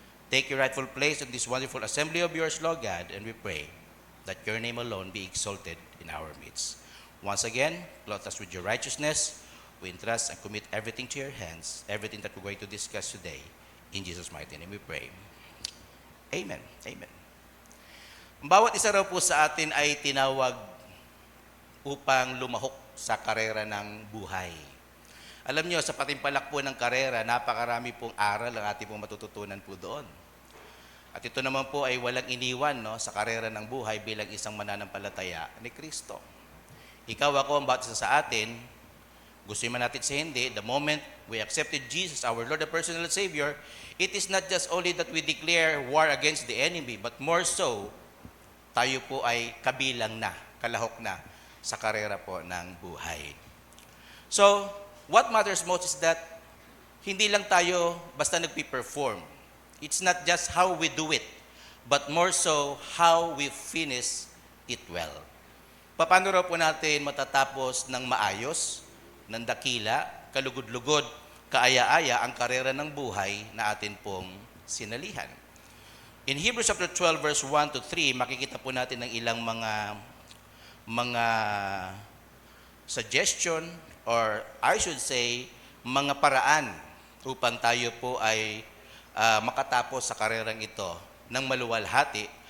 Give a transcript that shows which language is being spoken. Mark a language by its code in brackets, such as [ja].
[en] Take your rightful place in this wonderful assembly of yours, Lord God, and we pray that your name alone be exalted in our midst. Once again, clothe us with your righteousness. We entrust and commit everything to your hands, everything that we're going to discuss today. In Jesus' mighty name we pray. Amen. Amen. [tl] Ang bawat isa raw po sa atin ay tinawag upang lumahok sa karera ng buhay. Alam nyo, sa patimpalak po ng karera, napakarami pong aral ang ating pong matututunan po doon. At ito naman po ay walang iniwan, no, sa karera ng buhay bilang isang mananampalataya ni Kristo. Ikaw, ako, ang bawat isa sa atin, gusto man natin sa hindi, [en] the moment we accepted Jesus, our Lord and personal Savior, it is not just only that we declare war against the enemy, but more so, [tl] tayo po ay kabilang na, kalahok na sa karera po ng buhay. [en] So, what matters most is that [tl] hindi lang tayo basta nagpi-perform. [en] It's not just how we do it, but more so how we finish it well. [tl] Paano raw po natin matatapos ng maayos, ng dakila, kalugod-lugod, kaaya-aya ang karera ng buhay na atin pong sinalihan? In Hebrews chapter 12 verse 1 to 3, makikita po natin ng ilang mga suggestion, [en] or I should say, [tl] mga paraan upang tayo po ay makatapos sa karerang ito ng maluwalhati